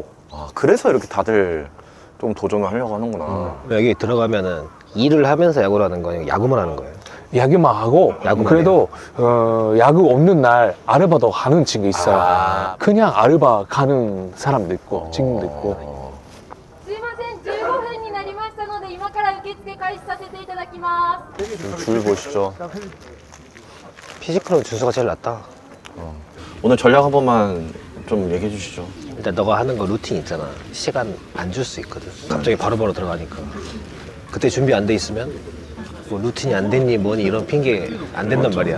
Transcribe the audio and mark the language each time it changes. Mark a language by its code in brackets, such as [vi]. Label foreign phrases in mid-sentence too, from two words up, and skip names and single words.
[ko] 그래서 이렇게 다들 좀 도전을 하려고 하는구나. 여기 들어가면은 일을 하면서 야구를 하는 거예요? 야구만 하는 거예요? 야구만 하고 야구만 그래도 야구 없는 날 아르바도 가는 친구 있어요. 그냥 아르바 가는 사람도 있고 친구도 있고. [ja] すいません、15分になりましたので、今から受付開始させていただきます。 [ko] 줄 보시죠. 피지컬은 준수가 제일 낫다. 오늘 전략 한 번만 좀 얘기해 주시죠. 일단 너가 하는 거 루틴 있잖아. 시간 안 줄 수 있거든. 갑자기 바로바로 들어가니까. 그때 준비 안 돼 있으면 뭐 루틴이 안 됐니 뭐니 이런 핑계 안 된단 말이야.